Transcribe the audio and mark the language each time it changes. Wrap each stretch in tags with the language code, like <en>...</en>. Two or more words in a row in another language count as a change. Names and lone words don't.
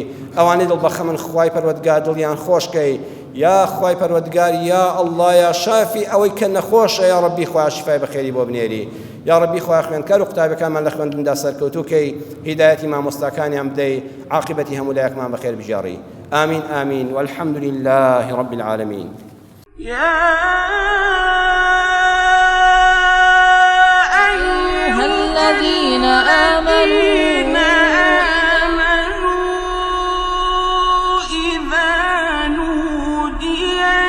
<ckb>ئەوانەی دڵبەخە من خوای پەروەردگار دڵیان خۆشکەی، یا خوای پەروەردگار</ckb> <ar>یا الله یا شافی</ar> <ckb>ئەوەی کە نەخۆشە،</ckb> <ar>یا ربی</ar> <ckb>خوا شیفای بەخێری بۆ بنێری.</ckb> <ar>یا ربی</ar> <ckb>خوا خوێندکار و قوتابەکانمان لە خوێندندا سەرکەوتووکەی، هیدایەتی مامۆستاکانیان بدەی، عاقبەتی هەموو لایەکمان بەخێر بژێڕی.</ckb> <ar>آمين آمين والحمد لله رب العالمين. يا أيها الذين آمنوا إذا نودي</ar>